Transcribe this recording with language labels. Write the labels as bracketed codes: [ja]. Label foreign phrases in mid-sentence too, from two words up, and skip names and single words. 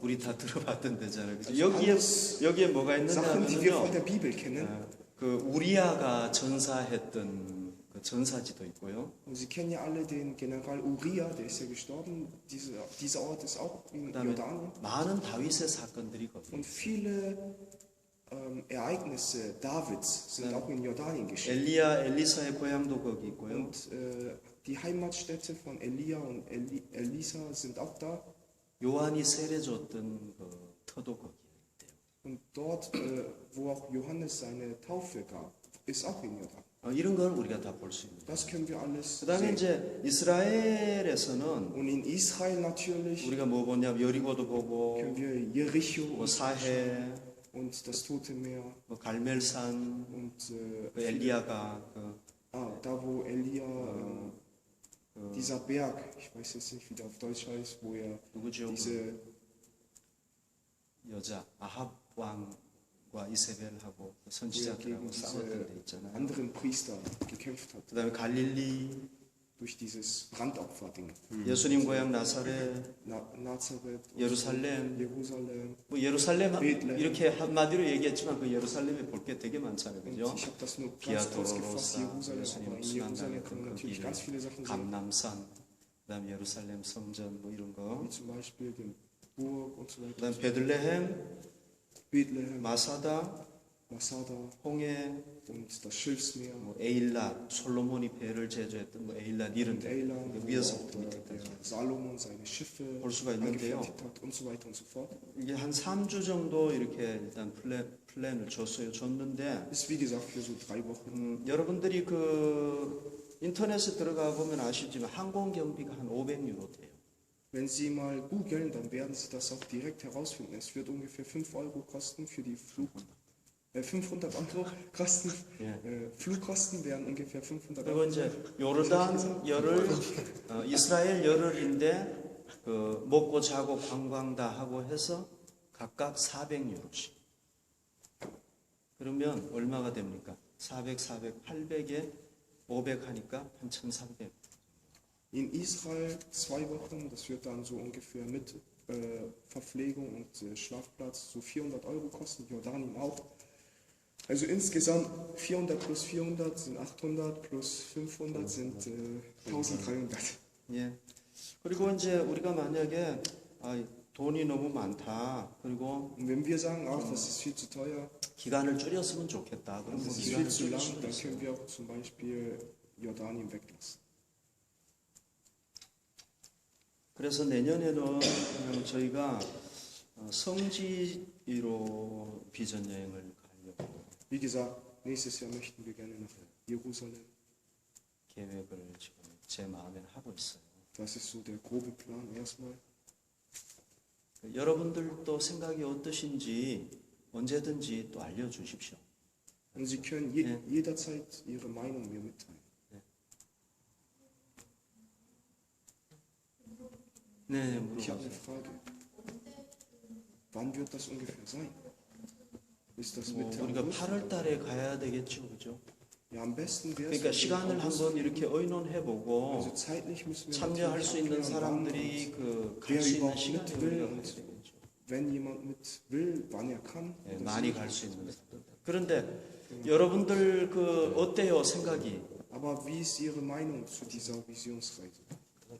[ko] 우리 다 들어봤던 데잖아요. 그죠? [de] alles [ko] 여기에 뭐가 있느냐 [de] Sachen, die wir von [ko] 하면요. [de] der Bibel kennen. [ko] 그 우리아가 전사했던 그 전사지도 있고요. [de] Und Sie kennen ja alle den General Uriah, der ist ja gestorben. Dieser Ort ist auch in [ko] 그다음에 [de] Jordanien. [ko] 많은 다윗의 사건들이 거기. [de] Und viele Ereignisse Davids sind auch in Jordanien geschehen. [ko] 엘리사의 고향도 거기 있고요. [de] Und die Heimatstädte von Elia und Elisa sind auch da. [ko] 요한이 세례줬던 그 터도 거기 있대요. [de] Und dort, wo auch Johannes seine Taufe gab, ist auch in Jordanien. [ko] 이런 건 우리가 다 볼 수 있는. [de] Das können wir alles [ko] 그다음에 [de] sehen. [ko] 이제 이스라엘에서는 [de] Und in Israel natürlich [ko] 우리가 뭐 보냐면 여리고도 보고 [de] können wir Jericho [ko] 뭐 사해, [de] und das Tote Meer [ko] 뭐 갈멜산, [de] und [ko] 그 엘리야가 그 [de] da wo Elia, dieser Berg, ich weiß jetzt nicht, wie der auf Deutsch heißt, wo er [ko] 누구죠? [de] diese [ko] 여자 아합 왕과 이세벨하고 [de] wo er [ko] 선지자들하고 [de] gegen [ko] 싸웠던 데 [de] diese [ko] 있잖아요. [de] anderen Priester gekämpft hat, [ko] 그다음에 갈릴리, [de] durch dieses Brandopfer-Ding. [ko] 예수님 고향 나사렛, [de] Nazareth, [ko] 예루살렘, [de] Jerusalem. [ko] 뭐 예루살렘 베들레헴. 이렇게 한마디로 얘기했지만 그 예루살렘에 볼 게 되게 많잖아요, [de] Und [ko] 그죠? [de] ich habe das nur ganz kurz gefasst, [ko] 비아도로로사, [de] Jerusalem, aber [ko] 예수님 [de] in Jerusalem kann [ko] 순환당했던 [de] man [ko] 그 [de] natürlich [ko] 길, [de] ganz viele Sachen sehen, [ko] 감남산, 그다음 예루살렘 성전 뭐 이런 거, [de] wie zum Beispiel den Burg und so weiter. [ko] 그다음 베들레헴, [de] Bethlehem, [ko] 마사다, [de] Masada [ko] 홍해, [de] und das Schilfsmeer [ko] 뭐 에일랏, 솔로몬이 배를 제조했던 뭐 에일랏 이런 [de] und [ko] 데 [de] Eilat, wo [ko] 위에서부터 [de] auch [ko] 밑에까지 [de] der Salomon seine Schiffe [ko] 볼 수가 있는데요. [de] angefertigt hat und so weiter und so fort. [ko] 이게 한 3주 정도 이렇게 일단 플랜을 줬는데 [de] Ist wie gesagt für so 3 Wochen. [ko] 여러분들이 그 인터넷에 들어가 보면 아시지만 항공 경비가 한 500유로 돼요. [de] Wenn Sie mal googeln, dann werden Sie das auch direkt herausfinden. Es wird ungefähr 5 Euro kosten für die 500 Euro kosten. Ja. Flugkosten wären ungefähr 500 [ko] 그리고 [de] Euro. [ko] 이제 요르단 열흘, 이스라엘 열흘인데 그 먹고 자고 관광 다 하고 해서 각각 400유로씩. 그러면 얼마가 됩니까? 400, 800에 500 하니까 한 1,300. [de] In Israel 2 Wochen, das wird dann so ungefähr mit Verpflegung und Schlafplatz so 400 Euro kosten, Jordanien auch. Also insgesamt 400 plus 400 sind 800 plus 500 sind 1300. [ko] 예. 그리고 이제 우리가 만약에 돈이 너무 많다. 그리고 [de] Und wenn wir sagen, ach, das ist viel zu teuer, [ko] 기간을 줄였으면 좋겠다. 그러면 [de] das ist viel [ko] 기간을 [de] zu [ko] 줄일 [de] lang, [ko] 수도 [de] dann [ko] 있어요. [de] können wir auch zum Beispiel Jordanien weglassen. [ko] 그래서 내년에는 저희가 성지로 비전 여행을 가려고 [de] Wie gesagt, nächstes Jahr möchten wir gerne nach Jerusalem. [ko] 계획을 지금 제 마음에 하고 있어요. [de] Das ist so der grobe Plan erstmal. [ko] 여러분들도 생각이 어떠신지 언제든지 또 알려주십시오. [de] Und Sie können jederzeit Ihre Meinung mir mitteilen. [ko] 네, [de] Ich habe eine [ko] 물어보세요. [de] Frage. Wann wird das ungefähr sein? Ist das [ko] 뭐 [de] Mitte [ko] 우리가 [de] August? [ko] 8월 달에 가야 되겠죠, 그죠? [de] Ja, am besten wäre [ko] 그러니까 [de] es, [ko] 시간을 한번 이렇게 의논해보고 [de] also zeitlich müssen wir [ko] 참여할 수 있는 [de] natürlich [ko] 사람들이 [de] abklären, [ko] 그 갈 수 있는 [de] wer [ko] 시간을 [de] überhaupt [ko] 우리가 [de] mit [ko] 가야 [de] will. [ko] 되겠죠. [de] Wenn jemand mit will, wann er kann. [ko] 예, [de] oder [ko] 많이 [de] sie. [ko] 갈 수 있는 사람들. 그런데 여러분들 그 어때요 생각이? [de] Aber wie ist Ihre Meinung zu dieser Visionsreise?